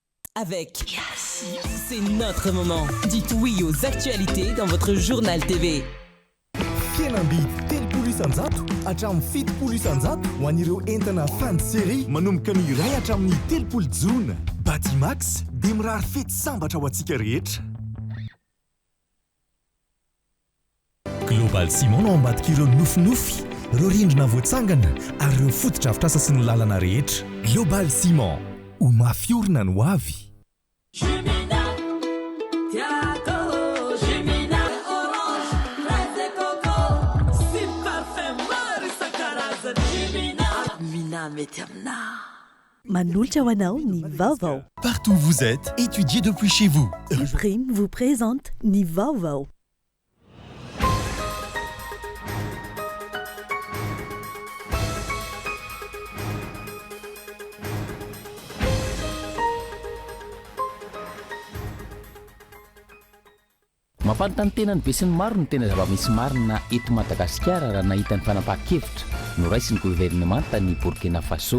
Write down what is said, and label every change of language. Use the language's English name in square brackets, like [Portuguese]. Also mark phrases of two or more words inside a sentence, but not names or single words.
[French] avec. C'est notre moment. Dites oui aux actualités dans votre journal TV. [Malagasy] Fienambidy telopolo isanjato hatramin'ny fitopolo isanjato ho an'ireo entana fansery manomboka ny iray hatramin'ny telopolo jona. Batimax dia mirary fety sambatra ho antsika rehetra. Global Ciment no ambadika ireo nofinofy, ireo rindrina voatsangana ary ireo fotodrafitrasa sy ny lalana rehetra. Global Ciment, ho mafiorina no avy. Manolotra ho anao ny vaovao. [French] Partout où vous êtes, étudiez depuis chez vous. Prime vous présente [Malagasy] ny vaovao. Mampanontany tena ny be sy ny maro ny tena zava-misy marina eto Madagasikara raha nahita ny fanapahan-kevitra noraisy ny gouvernemanta ny Burkina Faso.